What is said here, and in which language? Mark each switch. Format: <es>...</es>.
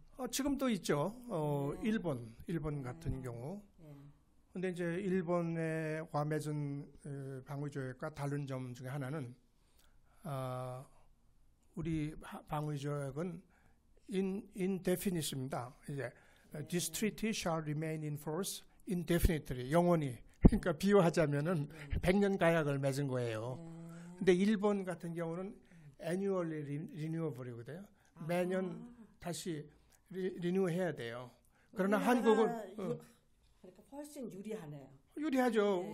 <ko>지금도 있죠. 일본 같은 경우. 근데 이제 일본의 맺은 방위 조약과 다른 점 중에 하나는 우리 방위 조약은 indefinite입니다.</ko> <en>이제 this treaty shall remain in force indefinitely,</en> <ko>영원히. 그러니까 비유하자면은 100년 가약을 맺은 거예요. 근데 일본 같은 경우는</ko> <en>annually renewable</en> <ko>이거든요. 매년 다시 리뉴해야 돼요. 그러나 한국은 그러니까 훨씬 유리하네요. 유리하죠. 네.</ko>